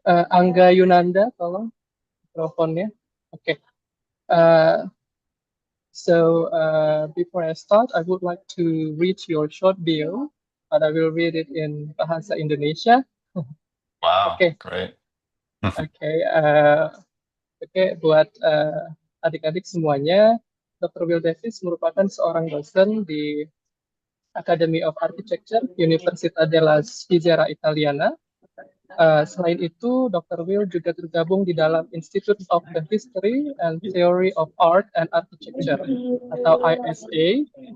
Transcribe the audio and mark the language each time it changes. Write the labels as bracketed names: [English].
[Indonesian] Angga Yunanda, tolong mikrofonnya. Oke. [English] So before I start, I would like to read your short bio, but I will read it in Bahasa Indonesia. Wow, Okay. great. Okay. [Indonesian] Oke, buat adik-adik semuanya, Dr. Will Davis merupakan seorang dosen di Academy of Architecture, Università della Svizzera Italiana. Selain itu, Dr. Will juga tergabung di dalam Institute of the History and Theory of Art and Architecture, atau ISA.